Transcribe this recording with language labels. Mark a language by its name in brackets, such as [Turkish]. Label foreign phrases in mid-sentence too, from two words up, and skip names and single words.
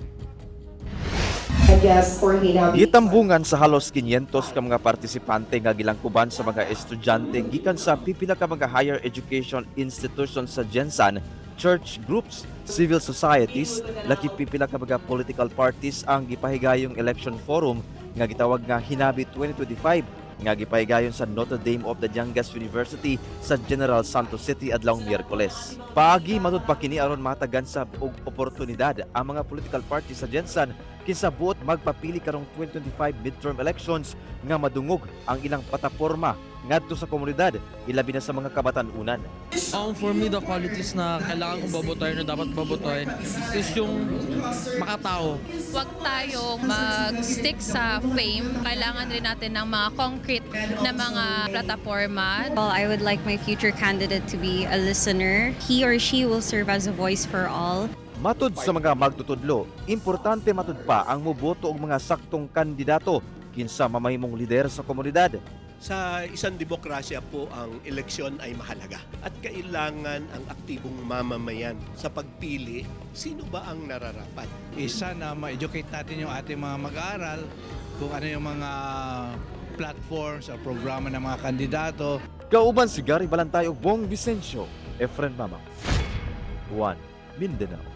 [Cebuano] Gitambungan sa halos 500 ka mga partisipante nga gilangkuban sa mga estudyante gikan sa pipila ka mga [English] higher education institutions [Cebuano] sa Gensan, [English] church groups, civil societies, [Cebuano] laki pipila ka mga [English] political parties [Cebuano] ang gipahigayong [English] election forum [Cebuano] nga gitawag nga Hinabi 2025 nga gipahigayon sa Notre Dame of the Jangas University sa General Santos City adlawng Miyerkules. Paagi matud pa kini aron matagan sa og oportunidad ang mga [English] political parties [Cebuano] sa Gensan kinsa buot magpapili karong 2025 [English] midterm elections [Cebuano] nga madungog ang ilang plataporma ngadto sa komunidad, ilabi na sa mga kabatan-onan. [English] For me, the qualities [Filipino] na kailangan kong babotohin o dapat babotohin is yung makatao. Huwag tayong mag-stick sa fame. Kailangan rin natin ng mga concrete na mga plataforma. [English] Well, I would like my future candidate to be a listener. He or she will serve as a voice for all. [Cebuano] Matud sa mga magtutudlo, importante matud pa ang moboto og mga saktong kandidato kinsa mamahimong lider sa komunidad. [Filipino] Sa isang demokrasya po, ang eleksyon ay mahalaga at kailangan ang aktibong mamamayan sa pagpili sino ba ang nararapat. Isa na ma-educate natin yung ating mga mag-aaral kung ano yung mga platforms o programa ng mga kandidato. [Cebuano] Kauban si Gary Balantay ug Bong Vicencio, Efren Mamak, 1 Mindanao.